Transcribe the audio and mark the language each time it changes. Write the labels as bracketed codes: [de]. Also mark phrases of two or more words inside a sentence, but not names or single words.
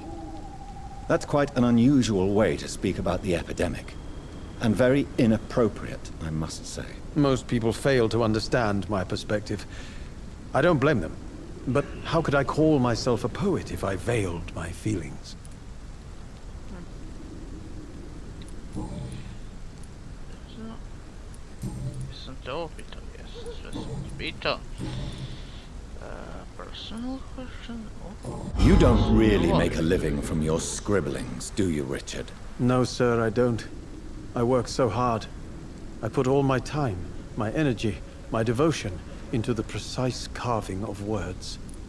[en] That's quite an unusual way to speak about the epidemic. And very inappropriate, I must say. Most people fail to understand my perspective. I don't blame them. But how could I call myself a poet if I veiled my feelings? [sr] Jesam te ovo pitao, jesam, sve sam te pitao. [en] Personal question? Oh. You don't really make a living from your scribblings, do you, Richard? No, sir, I don't. I work so hard. I put all my time, my energy, my devotion into the precise carving of words.